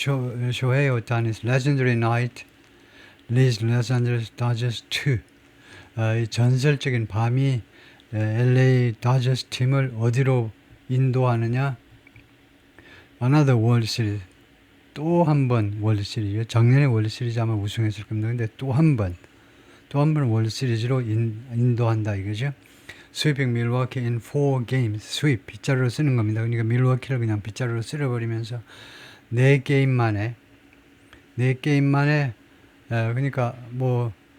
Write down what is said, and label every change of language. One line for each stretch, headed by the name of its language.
Korean: 쇼헤이 오타니's
English: legendary night leads Los Angeles Dodgers to
Korean: 이 전설적인 밤이 LA 다저스 팀을 어디로 인도하느냐?
English: Another World Series.
Korean: 또 한 번 월드 시리즈. 작년에 월드 시리즈 아마 우승했을 겁니다. 근데 또 한 번 월드 시리즈로 인도한다 이거죠.
English: Sweeping Milwaukee in 4 games.
Korean: sweep 빗자루로 쓰는 겁니다. 그러니까 밀워키를 그냥 빗자루로 쓸어버리면서 4게임 만에 그러니까 뭐